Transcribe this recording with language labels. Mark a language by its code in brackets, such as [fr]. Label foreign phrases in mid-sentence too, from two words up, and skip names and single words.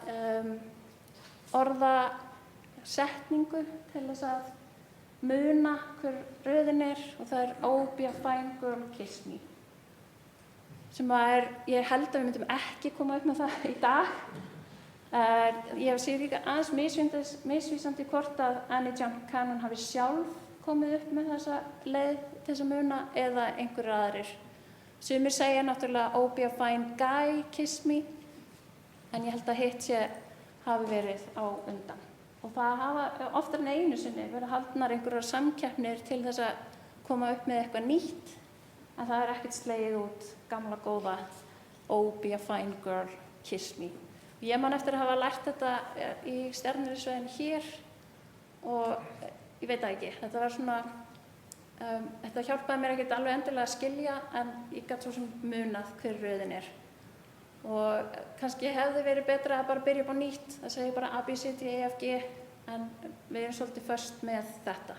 [is] orðasetningu til þess að muna hver röðin og það [en] O, B, Fine Girl, Kiss Me [is] sem ég held að við myndum ekki koma upp með það í dag. Ég sé líka aðeins misvísandi hvort að Annie Jump Cannon hafi sjálf komið upp með þessa leið til þess að muna eða einhverjir aðrir Sumir segja náttúrulega [en] "Oh, be a fine guy, kiss me", [is] en ég held að hitt hafi verið á undan. Og það hafa oftar en einu sinni verið haldnar einhverjar samkeppnir til þess að koma upp með eitthvað nýtt, en það ekkert slegið út gamla góða [en] "Oh, be a fine girl, kiss me". [is] Ég man eftir að hafa lært þetta í stjarneðlisfræðinni hér og ég veit það ekki, þetta var svona, þetta hjálpaði mér ekkert alveg endilega að skilja, en ég gat svo sem munað hver röðin Og kannski hefði verið betra að bara byrja upp á nýtt, að segja bara A, B, C, D, E, F, G, en við erum svolítið föst með þetta.